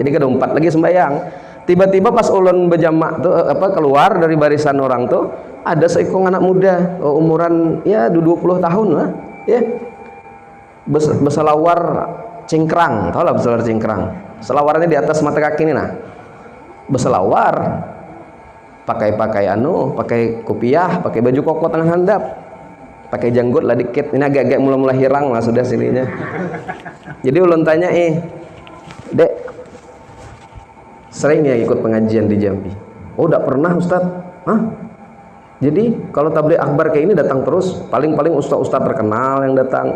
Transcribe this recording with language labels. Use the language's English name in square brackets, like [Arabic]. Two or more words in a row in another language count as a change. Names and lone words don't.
[Banjar] Jadi kada umpat lagi sembayang. Tiba-tiba pas ulun berjamaah tuh keluar dari barisan orang tuh, ada seekor anak muda, umuran ya 20 tahun lah, ya. Berselawar cingkrang, tau lah berselawar cingkrang. Selawarannya di atas mata kaki ini, nah. Berselawar, pakai pakai kopiah, pakai baju koko tengah handap, pakai janggut lah dikit. Ini agak-agak mulai hilang lah sudah sininya. Jadi ulun tanya, Dek, sering ya ikut pengajian di Jambi? [Indonesian] Oh, tidak pernah, Ustaz. Hah? Jadi kalau tabligh akbar kayak ini datang terus, paling-paling ustaz-ustaz terkenal yang datang.